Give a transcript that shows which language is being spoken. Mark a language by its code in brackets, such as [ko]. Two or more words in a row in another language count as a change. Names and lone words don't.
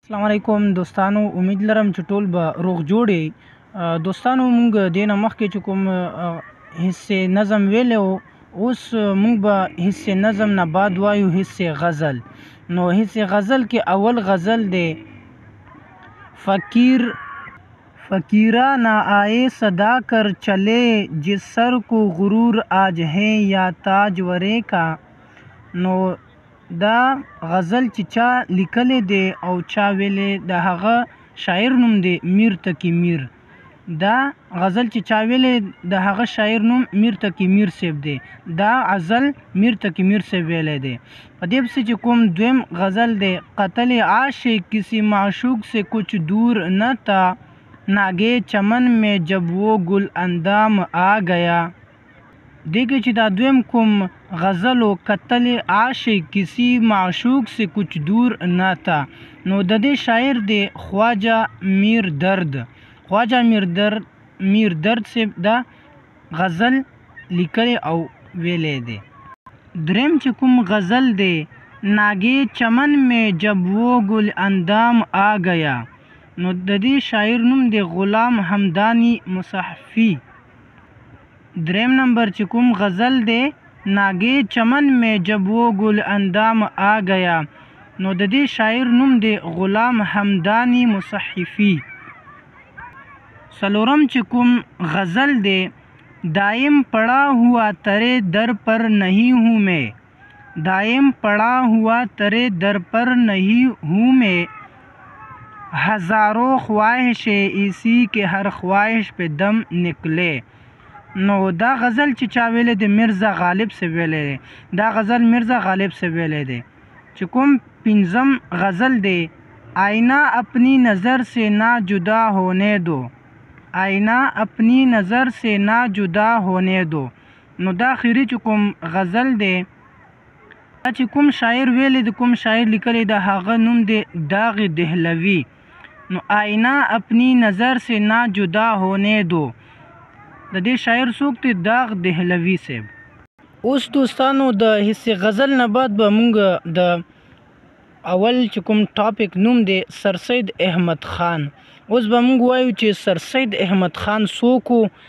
[ps] السلام علیکم دوستانو، امید لرم چې ټول به روغ جوړ یې. دوستانو، موږ دې نه مخکې چې کوم حصې نظم ویلی و، اوس موږ به حصې نظم نه بعد وایو حصې غزل. نو حصې غزل کې اول غزل دی: [ur] فقیرا نہ آئے صدا کر چلے، جس سر کو غرور آج ہے یا تاجورے کا. [ps] نو دا غزل چې چا لیکلی دی او چا ویلی، د هغه شاعر نوم دی میر تقي میر. دا غزل چې چا ویلی، د هغه شاعر نوم میر تقي میر صاحب دی. دا غزل میر تقي میر صاحب ویلی دی. په دې پسې چې کوم دویم غزل دی: [ur] قتل عاشق کسی معشوق سے کچھ دور نہ تھا، ناگے چمن میں جب وہ گل اندام آ گیا. [ps] دې کې چې دا دویم کوم غزل و، [ur] قتل عاشق کسی معشوق سے کچھ دور نہ تھا، [ps] نو د دې شاعر دی خواجه میر درد. خواجه میر درد صاحب دا غزل لیکلی او ویلی دی. دریم چې کوم غزل دی: [ur] ناگے چمن میں جب وہ گل اندام آ گیا. [ps] نو د دې شاعر نوم دی غلام حمدانی مصحفی. دریم نمبر چې کوم غزل دی: [ur] ناگے چمن میں جب وہ گل اندام آ گیا. [ps] نو د دې شاعر نوم دی غلام حمدانی مصحفی. څلورم چې کوم غزل دی: [ur] دائم پڑا ہوا تیرے در پر نہیں ہوں میں، دائم پڑا ہوا تیرے در پر نہیں ہوں میں، ہزاروں خواہشیں اسی کے ہر خواہش پہ دم نکلے. [ps] نو دا غزل چې چا ویلی دی مرزا غالب سے ویلی دی. دا غزل مرزا غالب سے ویلی دی. چې کوم پنځم غزل دی: [ur] آئینہ اپنی نظر سے نہ جدا ہونے دو، آئینہ اپنی نظر سے نہ جدا ہونے دو. [ps] نو دا اخري چې کوم غزل دی، دا چې کوم شاعر ویلی دی، کوم شاعر لیکلی، د هغه نوم دی داغ دهلوي. [ur] نو آئینہ اپنی نظر سے نہ جدا ہونے دو، [ps] د دې شاعر څوک دی؟ داغ دهلوي صاحب. اوس دوستانو، د حصې غزل نه بعد به موږ د اول چې کوم ټاپک نوم دی سر سید احمد خان. اوس به موږ وایو چې سر سید احمد خان څوک و.